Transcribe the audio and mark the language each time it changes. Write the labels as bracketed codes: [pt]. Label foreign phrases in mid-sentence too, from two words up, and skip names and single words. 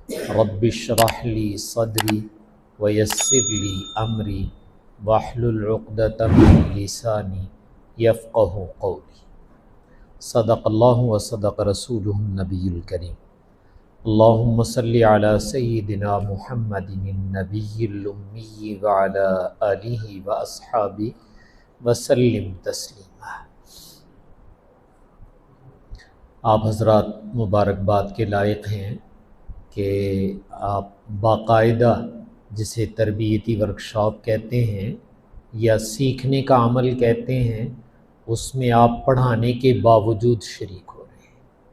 [ar] رب اشرح لي صدري ويسر لي أمري واحلل عقدة من لساني يفقهوا قولي. صدق الله وصدق رسوله النبي الكريم. اللهم صل على سيدنا محمد النبي الأمي وعلى آله وأصحابه وسلم تسليما. [hi] आप हज़रात मुबारकबाद के लायक हैं कि आप बाकायदा जिसे तरबियती वर्कशॉप कहते हैं या सीखने का अमल कहते हैं, उसमें आप पढ़ाने के बावजूद शरीक हो रहे हैं।